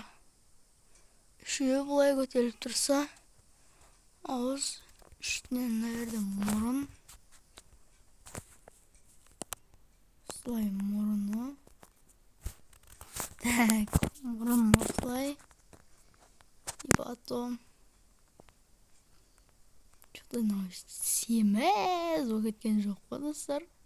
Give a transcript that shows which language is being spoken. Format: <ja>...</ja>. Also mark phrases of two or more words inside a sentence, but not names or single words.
<kk>Үшеуі бұлай көтеріліп тұрса, ауыз үстінен мына жерде мұрын. Осылай мұрыны. Так, мұрын осылай.</kk> <ru>И потом что-то</ru> <kk>семіз болып кеткен жоқ па, достар?</kk>